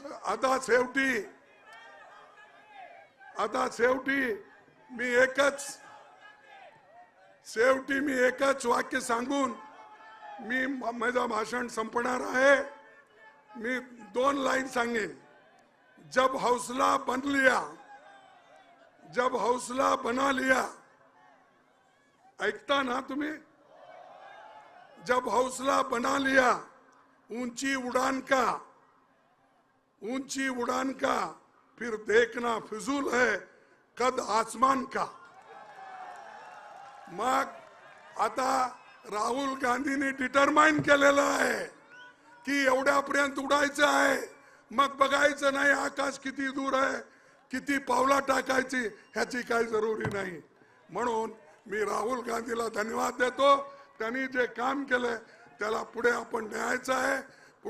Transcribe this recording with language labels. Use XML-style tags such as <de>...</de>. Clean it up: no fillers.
<mr>आता शेवटी मी एकच वाक्य सांगून मी माझं भाषण संपणार आहे. मी 2 लाइन सांगेन.</mr> <hi>जब हौसला बना लिया,</hi> <mr>ऐकता ना तुम्ही?</mr> <hi>जब हौसला बना लिया, ऊंची उड़ान का फिर देखना फिजूल है कद आसमान का.</hi> <mr>मग आता राहुल गांधींनी डिटरमाइन केलेलं आहे की एवढ्यापर्यंत उडायचं आहे. मग बघायचं नाही आकाश किती दूर आहे, किती पावला टाकायची, ह्याची काही जरुरी नाही. म्हणून मी राहुल गांधीला धन्यवाद देतो. त्यांनी जे काम केलंय त्याला पुढे आपण न्यायचं आहे.</mr>